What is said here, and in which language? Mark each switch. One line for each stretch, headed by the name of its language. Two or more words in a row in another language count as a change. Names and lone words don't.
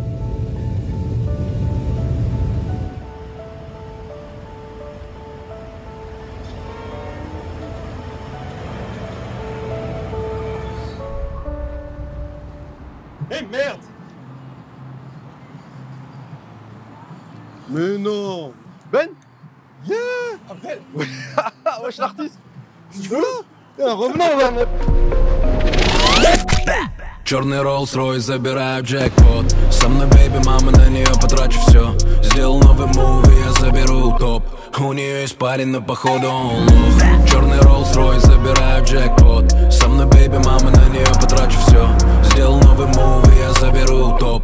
French: Eh merde! Mais non! Ben? Yeah! Abdel! Wesh l'artiste! Tu veux là? Revenons là!
Russian: Черный Rolls-Royce, забираю джекпот. Со мной бейби, мама, на нее потрачу все. Сделал новый муви, я заберу топ. У нее есть парень, но походу он лох. Черный Rolls-Royce, забираю джекпот. Со мной бейби, мама, на нее потрачу все. Сделал новый муви, я заберу топ.